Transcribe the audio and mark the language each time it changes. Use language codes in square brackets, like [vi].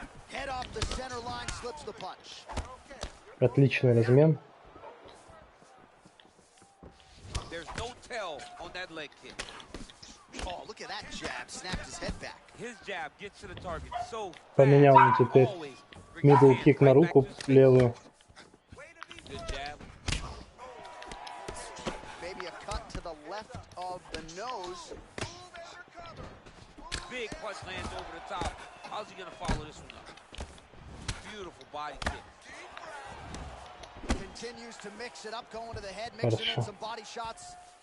[en] Head off the center line, slips the punch. [ru] Отличный размен. [en] There's no tell on that leg kick. Oh, look at that jab. Snapped his head back. His jab gets to the target so [ru] Поменял он теперь middle kick на руку левую. [en] Good jab. Maybe a cut to the left of the nose. Big punch lands over the top. How's he going to follow this one up? Beautiful body kick. Continues to mix it up, going to the head, mixing in some body shots.